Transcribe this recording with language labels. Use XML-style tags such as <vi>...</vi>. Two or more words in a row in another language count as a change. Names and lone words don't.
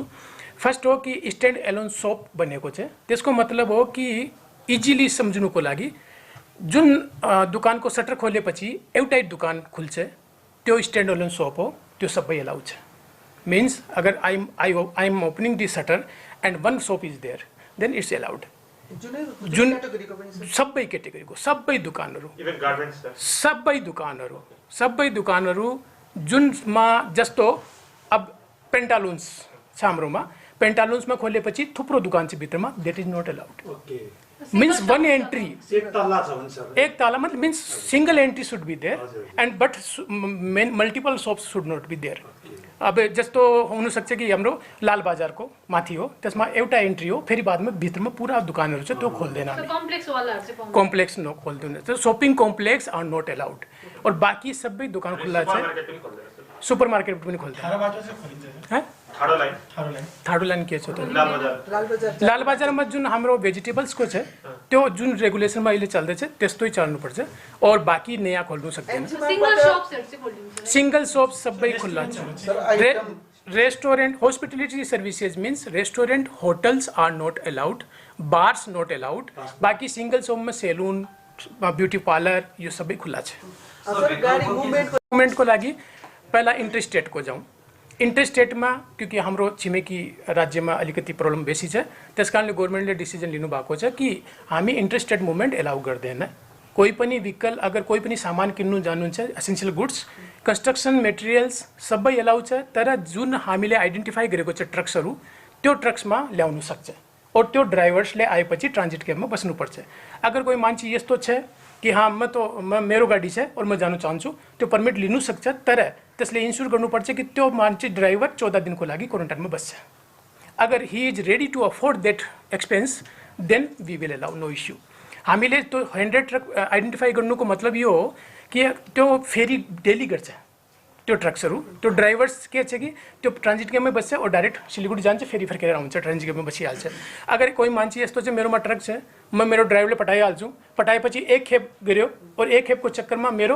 <ne>फर्स्ट हो कि</ne> <en>stand alone shop</en> <ne>बनेको छ। त्यसको मतलब हो कि इजिली सम्झनुको लागि जुन दुकानको सटर खोलेपछि एउटै दुकान खुल्छ त्यो</ne> <en>stand alone shop</en> <ne>हो, त्यो सबै एलाउ छ।</ne> <en>means अगर I am opening this shutter and 1 shop is there then it's allowed।</en> <ne>जुन सबै क्याटेगोरीको सबै दुकानहरू, सबै दुकानहरू जुनमा जस्तो अब पेन्टालुन्स छ हाम्रोमा, पेन्टालुन्समा खोलेपछि थुप्रो दुकान छ भित्रमा,</ne> <en>that is not allowed. means 1 entry</en> <ne>एक ताला मतलब</ne> <en>means single entry should be there and but multiple shops should not be there.</en> <ne>अब जस्तो हुनसक्छ कि हाम्रो लाल बजारको माथि हो, त्यसमा एउटा एन्ट्री हो, फेरि बादमा भित्रमा पुरा दुकानहरू छ, त्यो खोल्दैन हामी। कम्प्लेक्स नो खोल्दैन, त्यो</ne> <en>shopping complex are not allowed.</en> <ne>और बाँकी सबै दुकान खुल्ला छ। सुपर मार्केट पनि खोल्दैन। थाडो लाइन के छ? लाल बजारमा जुन हाम्रो भेजिटेबल्सको छ त्यो जुन रेगुलेसनमा अहिले चल्दैछ त्यस्तै चल्नुपर्छ और बाँकी नयाँ खोल्नु सक्दैन।</ne> <en>single shop</en> <ne>सबै खुल्ला छ।</ne> <en>restaurant hospitality services means restaurant hotels are not allowed, bars not allowed.</en> <ne>बाकी सिंगल शॉपमा</ne> <en>salon beauty parlour</en> <ne>यो सबै खुल्ला छ। मुभमेन्टको लागि पहिला इन्टरस्टेटको जाउँ। इन्टरस्टेटमा क्योंकि हाम्रो छिमेकी राज्यमा अलिकति प्रब्लम बेसी छ, त्यसकारणले गभर्मेन्टले डिसिजन लिनुभएको छ कि हामी</ne> <en>interstate movement allow</en> <ne>गर्दैन कोही पनि vehicle अगर कोही पनि सामान किन्नु जानुहुन्छ</ne> <en>essential goods construction materials</en> <ne>सबै एलाउ छ तर जुन हामीले आइडेन्टिफाई गरेको छ ट्रक्सहरू त्यो ट्रक्समा ल्याउनु सक्छ और त्यो ड्राइभर्सले आएपछि ट्रान्जिट क्याबमा बस्नुपर्छ अगर कोही मान्छे यस्तो छ कि हाँ म मेरो गाडी छ और म जानु चाहन्छु त्यो पर्मिट लिनु सक्छ तर त्यसले इन्स्योर गर्नुपर्छ कि त्यो मान्छे ड्राइभर 14 दिनको लागि क्वारेन्टाइनमा बस्छ अगर</ne> <en>he is ready to afford that expense then we will allow no issue</en> <ne>हामीले त्यो 100 ट्रक आइडेन्टिफाई गर्नुको मतलब यो हो कि त्यो फेरि डेली गर्छ त्यो ट्रक्सहरू त्यो ड्राइभर्स के छ कि त्यो ट्रान्जिट गेममै बस्छ और डाइरेक्ट सिलिगुडी जान्छ फेरि फर्केर आउँछ ट्रान्जिट गेममा बसिहाल्छ अगर कोही मान्छे यस्तो चाहिँ मेरोमा ट्रक छ म मेरो ड्राइभरले पठाइहाल्छु पठाएपछि एक खेप गऱ्यो और एक खेपको चक्करमा मेरो</ne>